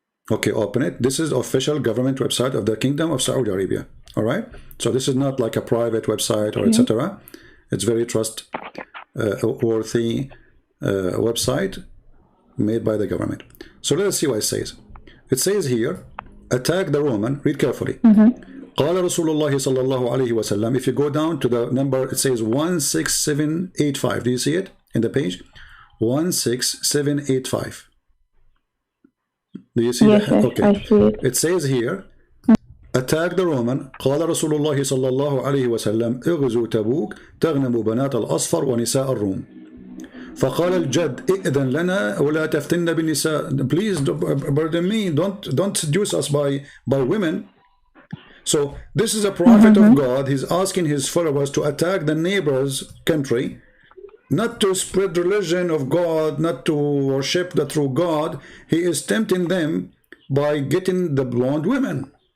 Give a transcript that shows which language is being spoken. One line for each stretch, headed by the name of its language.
English: Okay, open it. This is the official government website of the Kingdom of Saudi Arabia. All right. So this is not like a private website or etc. It's very trustworthy website made by the government. So let us see what it says. It says here, attack the Roman. Read carefully.
Arabic: قال رسول الله صلى الله عليه وسلم.
English: If you go down to the number, it says 16785. Do you see it in the page? 16785. Do you see that? Okay. I see it. It says here, attack the Roman.
Arabic: قال رسول الله صلى الله عليه وسلم اغزوا تبوك تغنموا بنات الأصفر ونساء الروم. فقال الجد ائذن لنا ولا تفتن بالنساء.
English: Please, pardon me, don't seduce us by women. So this is a prophet of God. He's asking his followers to attack the neighbor's country, not to spread religion of God, not to worship the true God. He is tempting them by getting the blonde women.